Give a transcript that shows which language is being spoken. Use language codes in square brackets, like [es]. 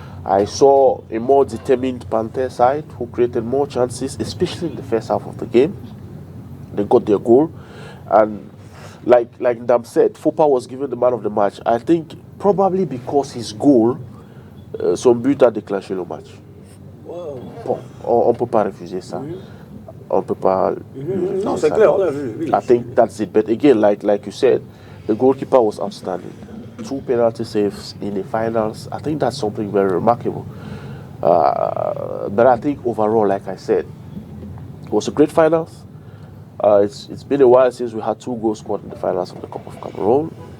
[en] I saw a more determined Panther side who created more chances, especially in the first half of the game. They got their goal. And like Ndam said, Fopa was given the man of the match. I think probably because his goal, [fr] son but a déclenché le match. Bon, on ne peut pas refuser ça. On ne peut pas... Non, c'est clair, on l'a vu. Oui. [en] I think that's it. But again, like you said, the goalkeeper was outstanding. 2 penalty saves in the finals. I think that's something very remarkable. But I think overall, like I said, it was a great finals. It's been a while since we had 2 goals scored in the finals of the Cup of Cameroon.